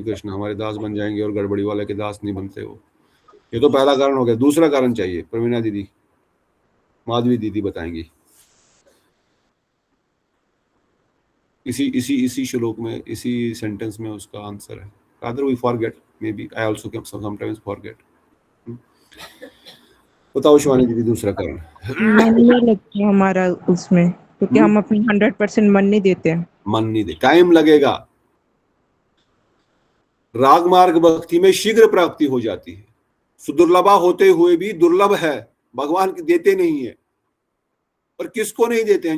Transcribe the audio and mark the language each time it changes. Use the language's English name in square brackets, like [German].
[Hindi] कृष्ण हमारे दास बन जाएंगे और गड़बड़ी वाले के दास नहीं बनते वो। ये तो पहला कारण हो गया। दूसरा कारण चाहिए, प्रवीणा दीदी, माधवी दीदी बताएंगी। इसी श्लोक में, इसी सेंटेंस में उसका आंसर है। [English] rather we forget, maybe I also sometimes forget। [Hindi] बताओ शिवानी दीदी दूसरा कारण। मन नहीं लगता हमारा उसमें, क्योंकि हम अपनी 100% मन नहीं देते। मन नहीं दे, टाइम लगेगा। राग मार्ग भक्ति में शीघ्र प्राप्ति हो जाती है, सुदुर्लभा होते हुए भी दुर्लभ है, भगवान देते नहीं है। और किसको नहीं देते हैं?